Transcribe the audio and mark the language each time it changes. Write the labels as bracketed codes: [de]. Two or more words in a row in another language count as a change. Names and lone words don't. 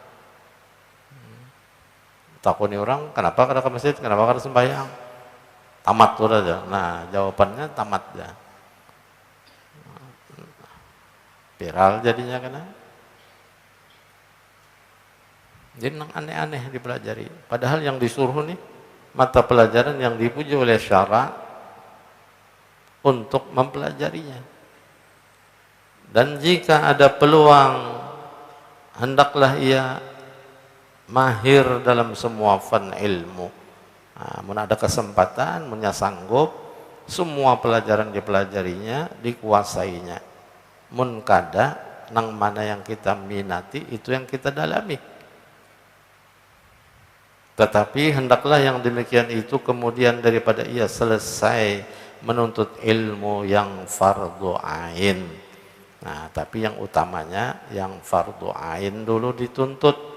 [bjn] Takuni orang, kenapa kada ke masjid, kenapa kada sembahyang? Tamat tuh aja. [id] Nah, jawabannya tamat ya. Viral jadinya kena. Jadi aneh-aneh dipelajari. Padahal yang disuruh nih mata pelajaran yang dipuji oleh syara untuk mempelajarinya. Dan jika ada peluang, hendaklah ia mahir dalam semua fan ilmu. [bjn] Mun ada kesempatan, mun sanggup, semua pelajaran dipelajarinya, dikuasainya. Mun kada, nang mana yang kita minati, itu yang kita dalami. [id] Tetapi hendaklah yang demikian itu kemudian daripada ia selesai menuntut ilmu yang fardu ain. Nah, tapi yang utamanya yang fardu ain dulu dituntut.